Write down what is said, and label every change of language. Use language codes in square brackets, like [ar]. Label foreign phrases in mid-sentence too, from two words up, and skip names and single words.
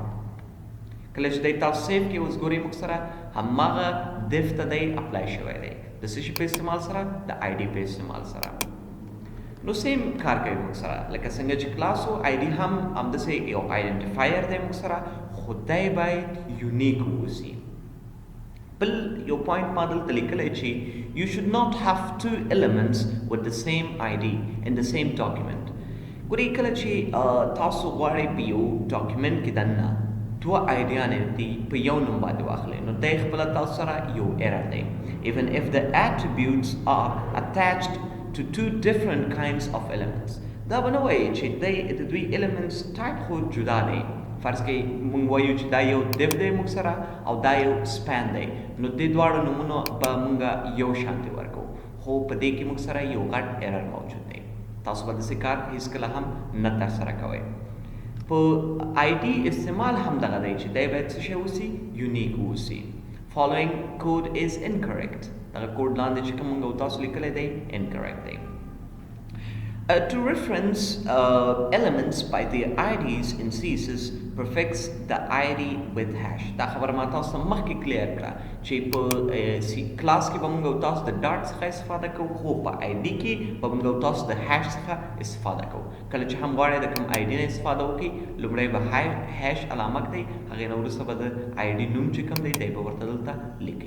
[ps] کله چې دی تاسو سیف کې اوس ګورئ موږ سره هماغه div ته دی اپلای شوی دی د څه شي په استعمال سره، د ID په استعمال سره. نو سیم کار کوي موږ سره لکه څنګه چې کلاس و ID هم همداسې یو آیډنټیفایر دی موږ سره، خو دی باید یونیک واوسي. بل یو پوینټ ما دلته لیکلی چې [en] you should not have two elements with the same ID in the same document. [ps] ګورئ کله چې تاسو غواړئ په یو ډاکیومنټ کې دننه 2 آیډیانې دي په یو نوم باندې واخلئ، نو دی خپله تاسو سره یو ایرر دی. [en] even if the attributes are attached to 2 different kinds of elements. [ps] دا به نه وایي چې د دوی [en] elements type [ps] خو جدا دی. فرض کړئ موږ وایو چې دا یو div دی موږ سره او دا یو span دی، نو دې دواړو نومونو به موږ یو شانتې ورکوو، خو په دې کې موږ سره یو غټ ایرر موجود دی. تاسو به داسې کار هېڅکله هم نه ترسره کوئ. په ID استعمال هم دغه دی چې دی باید څه شی اوسي، یونیک اوسي. [en] following code is incorrect. [ps] دغه کوډ لاندې چې کوم موږ او تاسو لیکلی دی incorrect دی. [en] To reference elements by their IDs in CSS prefix the ID with hash. [ps] دا خبر ما تاسو ته مخکې کلیر کړه چې په کلاس کې به موږ تاسو د ډاټ څخه استفاده کوو، خو په ID کې به موږ تاسو د هاش څخه استفاده کوو. کله چې هم غواړئ د کوم ID نه استفاده وکړئ، لومړی به هاش علامه کړئ، هغې نه وروسته به د ID نوم چې کوم دی دی به ورته دلته لیکئ.